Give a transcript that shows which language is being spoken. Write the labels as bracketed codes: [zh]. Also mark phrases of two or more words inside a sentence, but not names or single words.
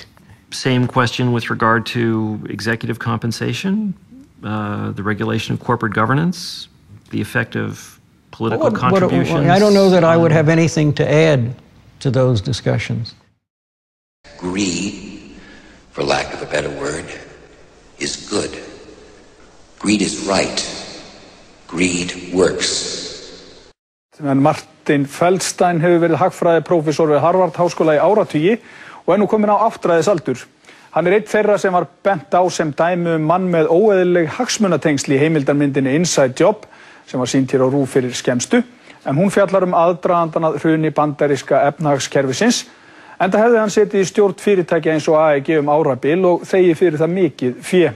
[en] Same question with regard to executive compensation, the regulation of corporate governance, the effect of political contributions. I don't know that I would have anything to add to those discussions. Greed, for lack of a better word, is good. Greed is right. Greed works. [is] En Martin Feldstein hefur verið hagfræðiprófessor við Harvard-háskóla í áratugi og nú kominn á áttræðisaldur. Hann einn þeirra sem var bent á sem dæmi mann með óeðlileg hagsmunatengsl í heimildarmyndinni Inside Job sem var sýnd hér á RÚV fyrir skemmstu, en hún fjallar aðdragandan að hruni bandaríska efnahagskerfisins, enda hefði hann setið í stjórn fyrirtækja eins og AIG árabil og þegið fyrir það mikið fé.